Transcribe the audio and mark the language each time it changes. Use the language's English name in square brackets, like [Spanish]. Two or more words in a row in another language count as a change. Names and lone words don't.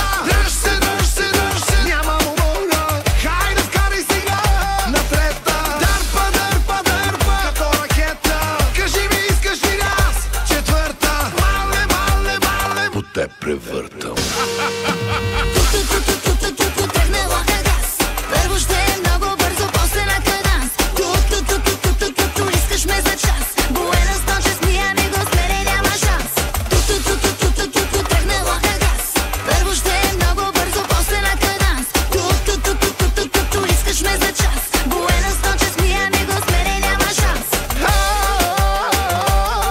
[Bulgarian] Дръж се, дръж се, дръж се, няма умора. Хайде вкарай сега на трета. Дърпа, дърпа, дърпа, като ракета. Кажи ми, искаш ли раз четвърта? Мале, мале, мале, по те превъртам. Ту-ту-ту-ту-ту-ту, тръгнала е газ. Първо ще е много бързо, после на каданс. Ту-ту-ту-ту-ту-ту, искаш ме за час. [Spanish] Buenas noches, mi amigos, pero [Bulgarian] няма шанс. Ту-ту-ту-ту-ту-ту, тръгнала е газ. Първо ще е много бързо, после на каданс. Ту-ту-ту-ту-ту-ту, искаш ме за час. [Spanish] Buenas noches, mi amigos, pero [Bulgarian] няма шанс.